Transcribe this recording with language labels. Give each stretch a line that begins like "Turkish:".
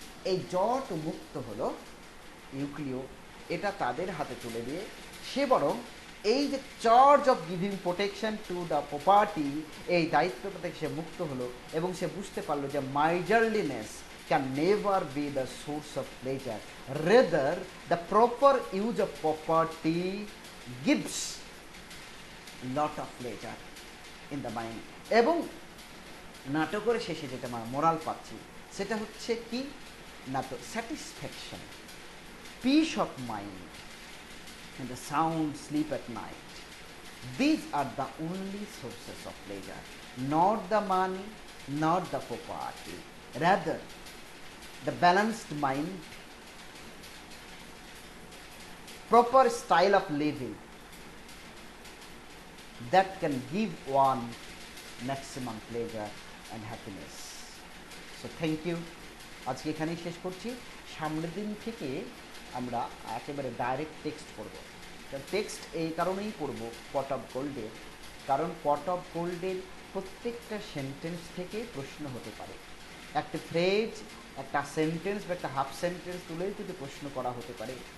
Bangla: এই জট মুক্ত হলো ইউক্লিও, এটা তাদের হাতে তুলে দিয়ে সে বরং এই যে charge of giving protection to the property, এই দায়িত্বটা থেকে সে মুক্ত হলো এবং সে বুঝতে পারলো যে মাইজারলিনেস
English: can never be the source of pleasure, rather the proper use of property gives lot of pleasure in the mind.
Bangla: এবং নাটকের শেষে যেটা আমরা মোরাল পাচ্ছি সেটা হচ্ছে কি না, তো satisfaction.
English: peace of mind, and the sound sleep at night. These are the only sources of pleasure, not the money, not the property. Rather, the balanced mind, proper style of living that can give one maximum pleasure and happiness. So thank you.
Bangla: আজকে এখানেই শেষ করছি। সামনের দিন থেকে আমরা একেবারে direct text পড়ব। টেক্সট এই কারণেই পড়ব পট অফ গোল্ডের, কারণ পট অফ গোল্ডের প্রত্যেকটা সেন্টেন্স থেকে প্রশ্ন হতে পারে। একটা ফ্রেজ, একটা সেন্টেন্স বা একটা হাফ সেন্টেন্স তুলেই কিন্তু প্রশ্ন করা হতে পারে।